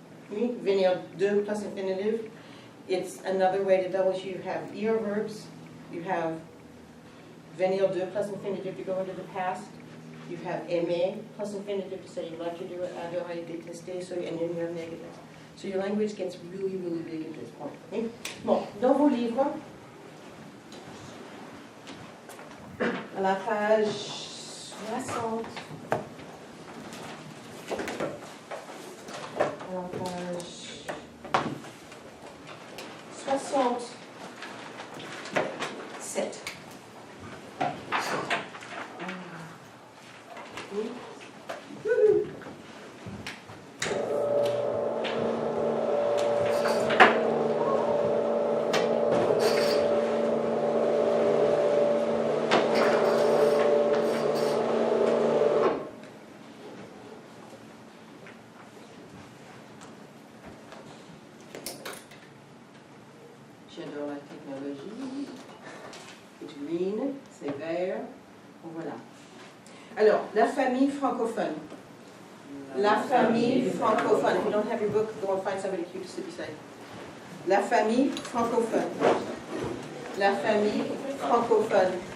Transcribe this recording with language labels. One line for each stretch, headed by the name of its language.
English: Oui, venir de plus infinitive. It's another way to double. You have ER verbs. You have venir de plus infinitive to go into the past. You have aimer plus infinitive to say you like to do it, adorer, détester, so, and then you have negative. So your language gets really, really big at this point. Okay?
French: Bon, dans vos livres, à la page 60, à la page 67. J'adore la technologie. C'est green, c'est vert. Voilà. Alors, la famille francophone. La famille francophone.
English: If you don't have your book, go and find somebody cute to sit beside.
French: La famille francophone. La famille francophone.